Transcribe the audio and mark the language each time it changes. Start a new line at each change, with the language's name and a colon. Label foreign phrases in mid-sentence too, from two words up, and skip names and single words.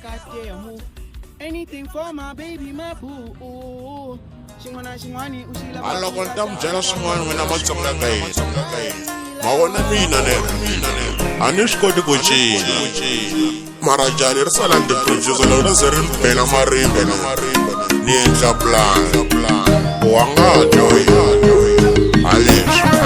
English: yeah, move. Anything for my baby, my boo.
Tsonga: Shingwani, ushila. Alla konta mjela swin'wana wena matsonga ka hina ma vona mina ne a ni swi koti ku cina mara jani ri sala ndi producer loko ri ze ri bela marimba ni endla plan wa nga joyi aleswi